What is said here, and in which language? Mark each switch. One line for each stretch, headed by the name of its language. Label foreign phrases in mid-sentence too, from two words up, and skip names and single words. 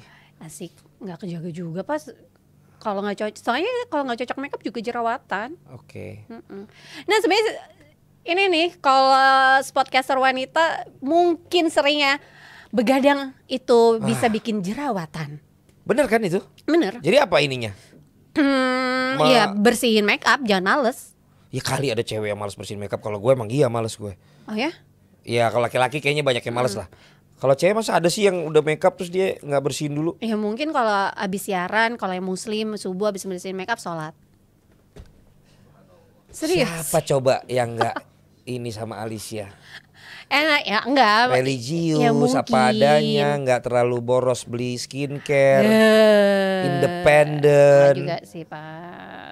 Indonesian: Asik, nggak kejaga juga pas. Kalau nggak cocok, soalnya kalau nggak cocok makeup juga jerawatan. Oke. Nah sebenarnya ini nih kalau podcaster wanita mungkin seringnya begadang itu bisa bikin jerawatan. Bener kan itu? Bener. Jadi apa ininya? Ya bersihin make up, jangan males. Ya kali ada cewek yang malas bersihin makeup. Kalau gue emang iya malas gue. Oh ya? Ya kalau laki-laki kayaknya banyak yang malas lah. Kalau cewek masa ada sih yang udah makeup terus dia nggak bersihin dulu? Ya mungkin kalau abis siaran, kalau yang muslim subuh abis bersihin make up sholat. Serius? Siapa coba yang nggak ini sama Alicia? Enak ya, enggak. Religius, Ya, mungkin. apa adanya, nggak terlalu boros beli skincare, Enggak independen, juga sih Pak.